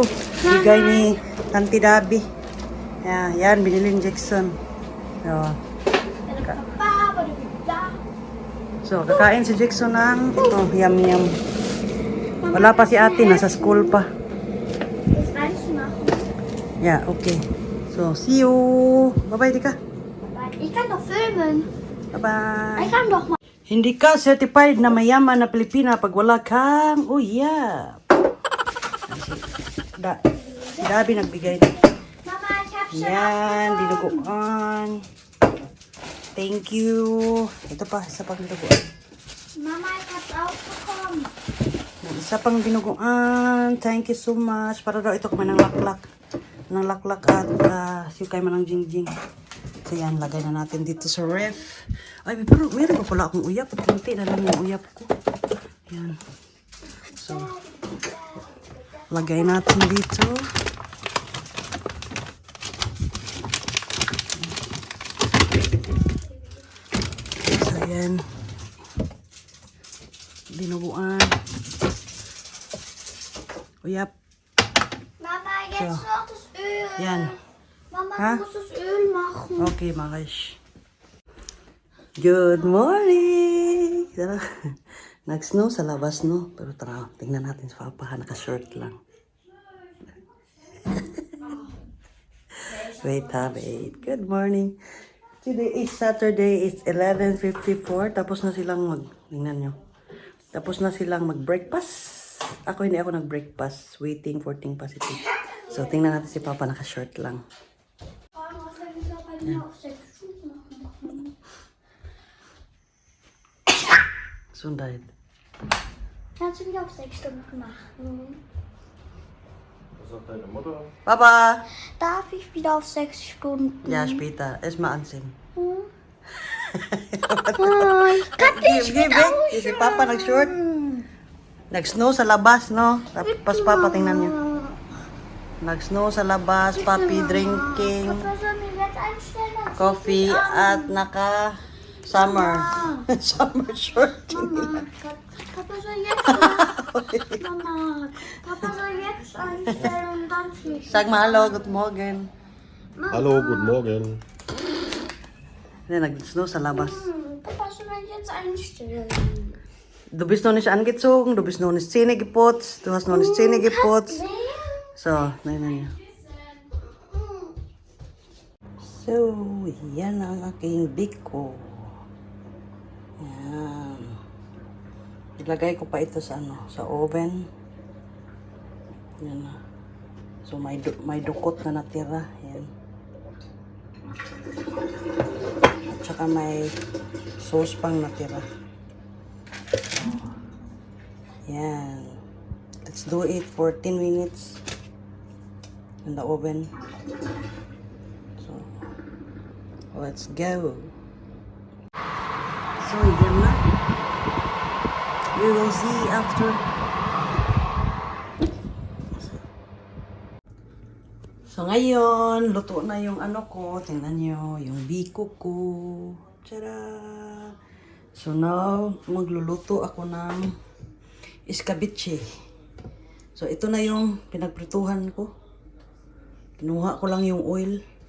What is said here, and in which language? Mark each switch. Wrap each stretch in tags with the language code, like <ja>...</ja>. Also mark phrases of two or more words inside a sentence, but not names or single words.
<tl>Bigay ni Auntie Dabi. Yan, binili ni Jackson. So, kakain si Jackson ng ito, yum. Wala pa si ate, nasa school pa.</tl> <de>Das reinzumachen.</de> <en>Yeah, okay. So, see you. Bye-bye, Dika.</en> <de>Ich kann doch filmen.</de> <en>Bye-bye.</en> <de>Ich kann doch mal.</de> <tl>Hindi ka certified na mayaman na Pilipina pag wala kang uyab. Si Dabi nagbigay na.</tl> <de>Mama, ich hab schon</de> <tl>Yan, dinuguan.</tl> <en>Thank you.</en> <tl>Ito pa, isa pang dinuguan.</tl> <de>Mama, ich hab's auch bekommen.</de> <tl>Isa pang dinuguan.</tl> <en>Thank you so much.</en> <tl>Para daw ito kumain ng laklak. Ng laklak at siyukay man ng jingjing. So yan, lagay na natin dito sa ref. Ay, pero meron pa pala akong uyap. Kunti na lang yung uyap ko. Yan. So, lagay natin dito. So, yan. Dinuguan. Uyap.</tl> <de>Mama, jetzt So. noch das Öl.</de> <tl>Yan.</tl> <de>Mama, Ha? du musst das Öl machen.</de> <en>Okay, Marish. Good morning!</en> <tl>Tara. Nag-snow sa labas, no? Pero tara, tingnan natin sa Papa. Naka-short lang.</tl> <en>Wait. Good morning. Today is Saturday. It's 11:54.</en> <tl>Tapos na silang tingnan nyo. Tapos na silang mag-breakfast. Hindi ako nag-breakfast.</tl> <en>Waiting for Ting Positive.</en> <tl>So, tingnan natin si Papa. Naka-short lang.</tl> <de>Was wenn ich da bei mir auf 6 Stunden machen? Gesundheit. Kannst du wieder auf 6 Stunden machen? Was sagt deine Mutter? Papa! Darf ich wieder auf 6 Stunden? Ja, später. Erstmal anziehen. Oh, ich kann nicht Gib wieder weg.</de> <tl>Si Papa nag-short. Nag-snow sa labas, no? Tapos Papa, tingnan niyo. Nag-snow sa labas, Papi drinking,</tl> <de>Papa soll mir jetzt einstellen.</de> <tl>coffee, at naka-summer.</tl> <en>Summer short.</en> <de>Mama, Papa soll jetzt Mama, Papa soll jetzt einstellen und dann fliegen. Sag mal hallo,</de> <en>good morning.</en> <de>Hallo, guten Morgen.</de> <tl>Nag-snow sa labas.</tl> <de>Papa soll mir jetzt einstellen. Du bist noch nicht angezogen, du bist noch nicht Zähne geputzt, du hast noch nicht Zähne geputzt. So, nein. So,</de> <tl>yan ang aking biko. Yan. Ilagay ko pa ito sa ano, sa oven. Yan na. So may dukot na natira. Yan. At saka may sauce pang natira. So, yan.</tl> <en>Let's do it for 10 minutes in the oven. So, let's go. So,</en> <tl>yan na.</tl> <en>We will see after.</en> <tl>So, ngayon, luto na yung ano ko. Tingnan nyo, yung biko ko. Tara!</tl> <en>So, now,</en> <tl>magluluto ako ng escabeche. So, ito na yung pinagprituhan ko. Kinuha ko lang yung oil.</tl>